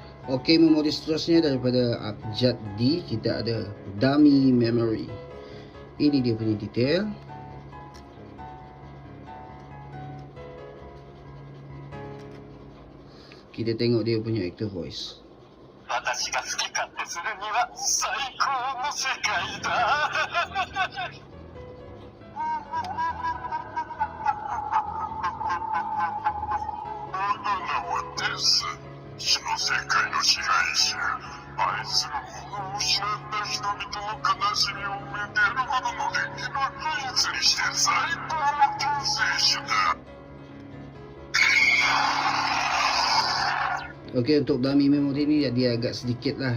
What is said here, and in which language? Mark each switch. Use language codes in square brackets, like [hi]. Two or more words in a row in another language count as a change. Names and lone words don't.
[ms] Okey, memori seterusnya daripada abjad D, kita ada [en] dummy memory. [ms] Ini dia punya detail. Kita tengok dia punya [en] actor voice. [ja] 私が好き勝手するには最高の世界だ。バナナはです。死の世界の支配者。愛する者を失った人々の悲しみを埋めてやるほどの出来の技術にして最高の救世主だ。 [ms] Okey, untuk [en] dummy memory [ms] ni dia agak sedikit lah.